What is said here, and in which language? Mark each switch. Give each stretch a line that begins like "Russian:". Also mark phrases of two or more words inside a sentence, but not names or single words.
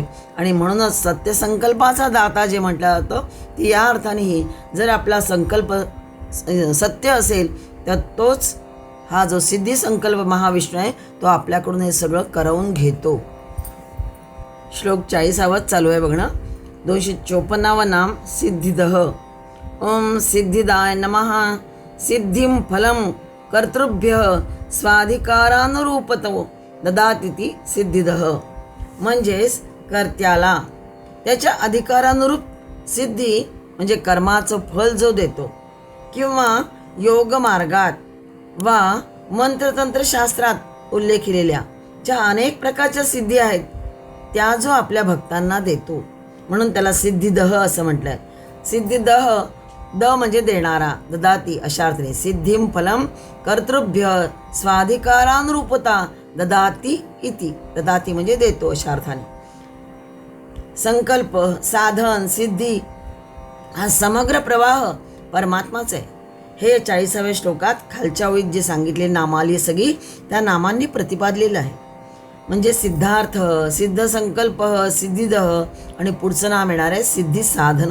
Marathi: आणि म्हणूनच सत्य संकल्पाचा दाता जे म्हटलं जातं ती या अर्थानेही जर आपला संकल्प सत्य असेल तर तोच हा जो सिद्धी संकल्प महाविष्णू आहे तो आपल्याकडून हे सगळं करवून घेतो. श्लोक 40 चालू आहे बघणं. 254 नाम सिद्धिदः.
Sanskrit: ओम सिद्धिदाय नमः. सिद्धिं फलं कर्तृभ्यः स्वाधिकारानुरूपतो ददातीति सिद्धिदः.
Marathi: म्हणजेच कर्त्याला त्याच्या अधिकारानुरूप सिद्धी म्हणजे कर्माचं फल जो देतो किंवा योग मार्गात वा मंत्रतंत्र शास्त्रात उल्लेख केलेल्या ज्या अनेक प्रकारच्या सिद्धी आहेत त्या जो आपल्या भक्तांना देतो, म्हणून त्याला सिद्धिदह असं म्हटलंय. सिद्धिदह, द म्हणजे देणारा, ददाती अशा अर्थाने.
Sanskrit: सिद्धिम फलम कर्तृभ्य स्वाधिकारानुरूपता ददाती इति.
Marathi: ददाती म्हणजे देतो अशा अर्थाने. संकल्प, साधन, सिद्धी हा समग्र प्रवाह परमात्माच आहे. हे 40व्या श्लोकात खालच्या ओळीत जे सांगितले नामावली सगळी त्या नामांनी प्रतिपादलेलं आहे. म्हणजे सिद्धार्थ, सिद्ध संकल्प, सिद्धिदह आणि पुढचं नाम येणार आहे सिद्धी साधन.